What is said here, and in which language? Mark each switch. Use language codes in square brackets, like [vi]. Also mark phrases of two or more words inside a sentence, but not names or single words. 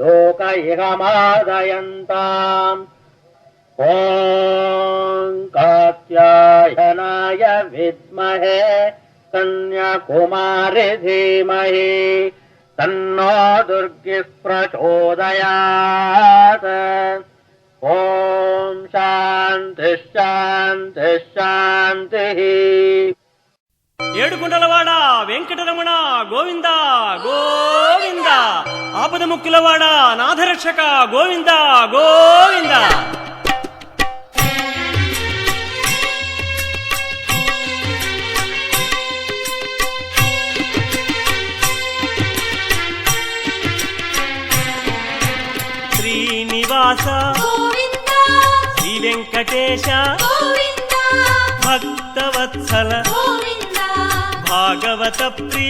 [sa] लोकैकमादयन्ताम् ॐ कात्यायनाय विद्महे कन्याकुमारि धीमहि तन्नो दुर्गिः प्रचोदयात् ॐ शान्ति शान्ति शान्तिः [te] ఏడుకొండలవాడ వెంకటరమణ గోవింద గోవింద ఆపద ముక్కులవాడ నాథరక్షక గోవింద గోవింద శ్రీనివాస గోవింద శ్రీ వెంకటేశ గోవింద భక్తవత్సల గోవింద భాగవత ప్రియ